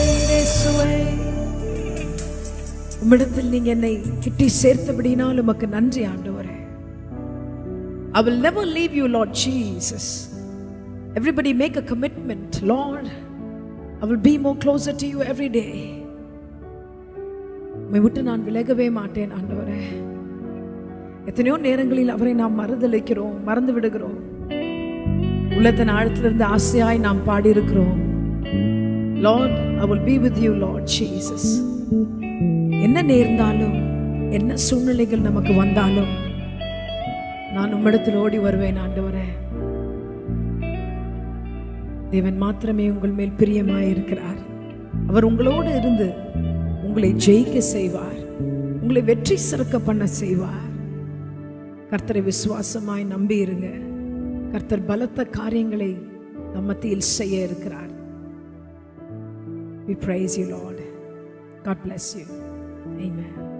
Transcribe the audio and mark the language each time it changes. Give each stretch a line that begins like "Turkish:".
Tamil: இயேசுவே, உம்மிடத்தில் நீங்க என்னை கிட்டி சேர்த்தபடினால் உமக்கு நன்றி ஆண்டவரே.
English: I will never leave you, Lord Jesus. Everybody make a commitment. Lord, I will be more closer to you every day.
Tamil: உம்மை விட்டு நான் விலகவே மாட்டேன் ஆண்டவரே. எத்தனையோ நேரங்களில் அவரை நாம் மறந்தளிக்கிறோம், மறந்து விடுகிறோம். உள்ளத்தின் ஆழத்திலிருந்து ஆசையாய் நாம் பாடியிருக்கிறோம்.
English: Lord, I will be with you, Lord Jesus.
Tamil: என்ன நேர்ந்தாலும், என்ன சூழ்நிலைகள் நமக்கு வந்தாலும் நான் உம்மிடத்தில் ஓடி வருவேன் ஆண்டவரே. தேவன் மாத்திரமே உங்கள் மேல் பிரியமாய் இருக்கிறார். அவர் உங்களோடு இருந்து உங்களை ஜெயிக்க செய்வார், உங்களை வெற்றி சிறக்க பண்ண செய்வார். கர்த்தரை விசுவாசமாய் நம்பி இருங்க. கர்த்தர் பலத்த காரியங்களை நம் மத்தியில் செய்ய இருக்கிறார்.
English: We praise you, Lord. God bless you. Amen.